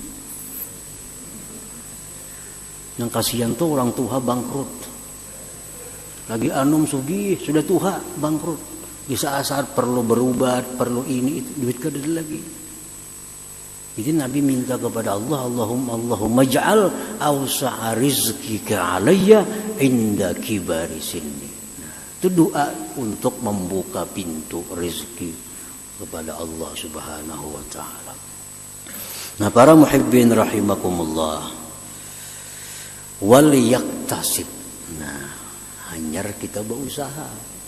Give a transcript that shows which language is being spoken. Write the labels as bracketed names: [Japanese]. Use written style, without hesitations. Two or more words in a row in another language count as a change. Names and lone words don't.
[Indonesian] Yang kasihan tuh orang tua bangkrut. [Banjar] Lagi anum sugih sudah tua bangkrut. Di saat-saat perlu berubat, perlu ini itu, duit kada ada lagi. Jadi Nabi minta kepada Allah, [Arabic] Allahumma ja'al awsa'a rizkika alayya inda kibari sinni. [Indonesian] Nah, itu doa untuk membuka pintu rezeki kepada Allah Subhanahu wa taala. [Arabic] Nah, para muhibbin rahimakumullah, wal yaktasib. [Banjar] Nah, hanyar kita berusaha.